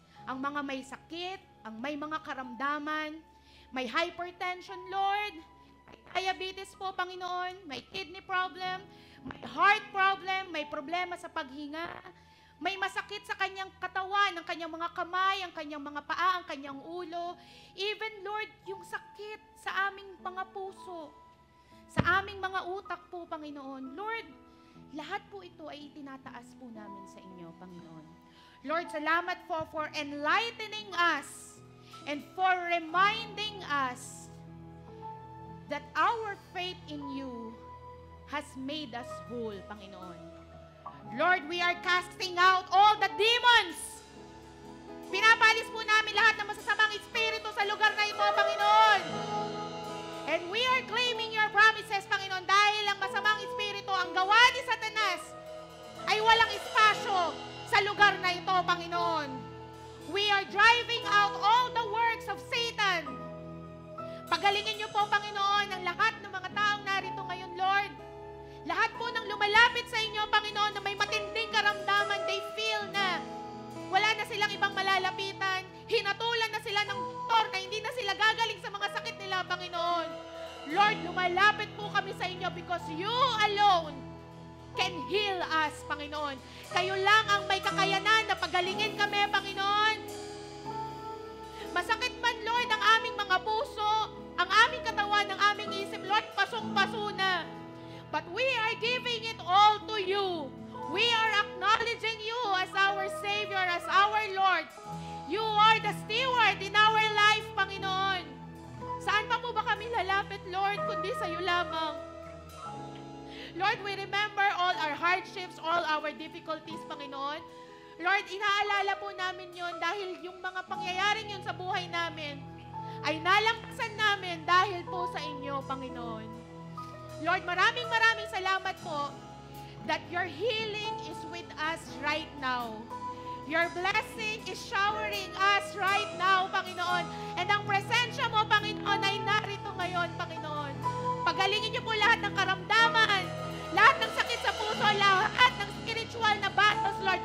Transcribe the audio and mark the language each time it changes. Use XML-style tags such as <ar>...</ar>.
<tl>Ang mga may sakit, ang may mga karamdaman, may hypertension, Lord, may diabetes po, Panginoon, may kidney problem, may heart problem, may problema sa paghinga, may masakit sa kanyang katawan, ang kanyang mga kamay, ang kanyang mga paa, ang kanyang ulo. Even, Lord, yung sakit sa aming mga puso, sa aming mga utak po, Panginoon. Lord, lahat po ito ay itinataas po namin sa inyo, Panginoon.</tl> <en>Lord,</en> <tl>salamat po</tl> <en>for enlightening us and for reminding us that our faith in you has made us whole, Panginoon. Lord, we are casting out all the demons.</en> <tl>Pinapalis po namin lahat ng masasamang espiritu sa lugar na ito, Panginoon.</tl> <en>And we are claiming your promises,</en> <tl>Panginoon, dahil ang masamang espiritu, ang gawa ni Satanas, ay walang espasyo sa lugar na ito, Panginoon.</tl> <en>We are driving out all the works of Satan.</en> <tl>Pagalingin niyo po, Panginoon, ang lahat ng mga taong narito ngayon, Lord. Lahat po ng lumalapit sa inyo, Panginoon, na may matinding karamdaman,</tl> <en>they feel</en> <tl>na wala na silang ibang malalapitan, hinatulan na sila ng doktor na hindi na sila gagaling sa mga sakit nila, Panginoon. Lord, lumalapit po kami sa inyo</tl> <en>because you alone can heal us,</en> <tl>Panginoon. Kayo lang ang may kakayanan na pagalingin kami, Panginoon. Masakit man, Lord, ang aming mga puso, ang aming katawan, ang aming isip, Lord, pasong-paso na.</tl> <en>But we are giving it all to you. We are acknowledging you as our Savior, as our Lord. You are the steward in our life,</en> <tl>Panginoon. Saan pa po ba kami lalapit, Lord, kundi sa iyo lamang?</tl> <en>Lord, we remember all our hardships, all our difficulties, Panginoon.</en> <tl>Lord, inaalala po namin yon dahil yung mga pangyayaring yun sa buhay namin ay nalangkasan namin dahil po sa inyo, Panginoon.</tl> <en>Lord,</en> <tl>maraming salamat po</tl> <en>that your healing is with us right now. Your blessing is showering us right now, Panginoon.</en> <tl>And ang presensya mo, Panginoon, ay narito ngayon, Panginoon. Pagalingin niyo po lahat ng karamdaman, lahat ng sakit sa puso, lahat ng spiritual na battles, Lord.</tl>